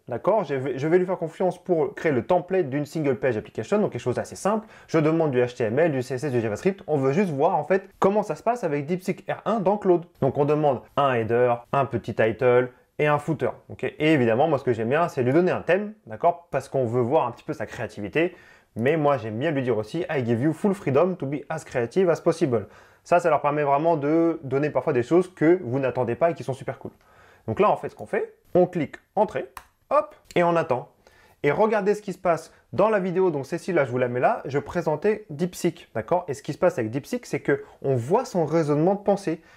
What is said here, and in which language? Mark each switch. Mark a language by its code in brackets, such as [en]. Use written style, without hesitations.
[fr] D'accord, je vais lui faire confiance pour créer le template d'une single page application, donc quelque chose d'assez simple. Je demande du HTML, du CSS, du JavaScript. On veut juste voir en fait comment ça se passe avec DeepSeek R1 dans Claude. Donc on demande un header, un petit title, et un footer. Okay, et évidemment, moi, ce que j'aime bien, c'est lui donner un thème, d'accord, parce qu'on veut voir un petit peu sa créativité. Mais moi, j'aime bien lui dire aussi, [en] I give you full freedom to be as creative as possible. [fr] Ça leur permet vraiment de donner parfois des choses que vous n'attendez pas et qui sont super cool. Donc là, en fait, ce qu'on fait, on clique Entrée, hop, et on attend. Et regardez ce qui se passe dans la vidéo, donc Cécile, là, je vous la mets là, je présentais DeepSeek, d'accord? Et ce qui se passe avec DeepSeek, c'est qu'on voit son raisonnement de pensée.